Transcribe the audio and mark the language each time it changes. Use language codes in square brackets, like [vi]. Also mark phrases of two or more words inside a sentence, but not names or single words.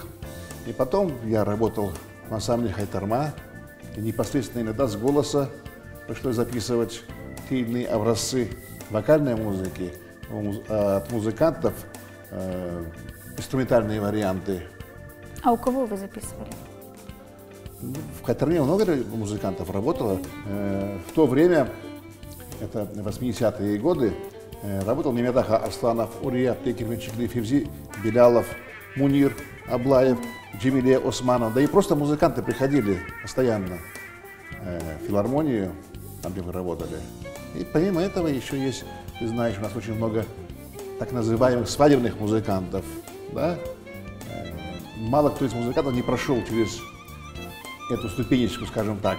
[ru] И потом я работал в ансамбле «Хайтарма», и непосредственно иногда с голоса пришлось записывать те или иные образцы вокальной музыки от музыкантов, инструментальные варианты. А у кого вы записывали? В «Хайтарме» много музыкантов работало. В то время, это 80-е годы, работал Немедаха Арсланов, Урия, Текерменчикли, Февзи, Белялов, Мунир, Аблаев, Джемилия Османов, да и просто музыканты приходили постоянно в филармонию, там, где мы работали. И помимо этого еще есть, ты знаешь, у нас очень много так называемых свадебных музыкантов, да? Мало кто из музыкантов не прошел через эту ступенечку, скажем так.